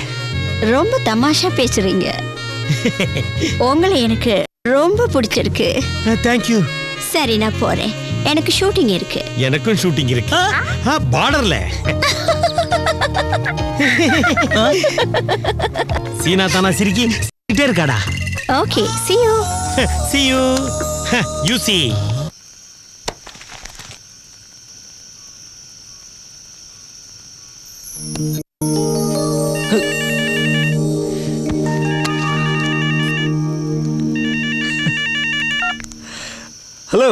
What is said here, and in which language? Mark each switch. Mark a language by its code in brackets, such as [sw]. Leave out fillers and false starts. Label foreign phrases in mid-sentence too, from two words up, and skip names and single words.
[ta] ரொம்ப தமாஷா பேசுறீங்க. உங்களை எனக்கு ரொம்ப பிடிச்சிருக்கு. [en] thank you. [ta] சரி, நான் போறேன். எனக்கு ஷூட்டிங் இருக்கு. எனக்கும் ஷூட்டிங் இருக்கு. பார்டர்ல. சீனா தானா சிரிக்கிட்டே இருக்காடா. [en] ஓகே, see you. See you. You see. [ta] ஹலோ.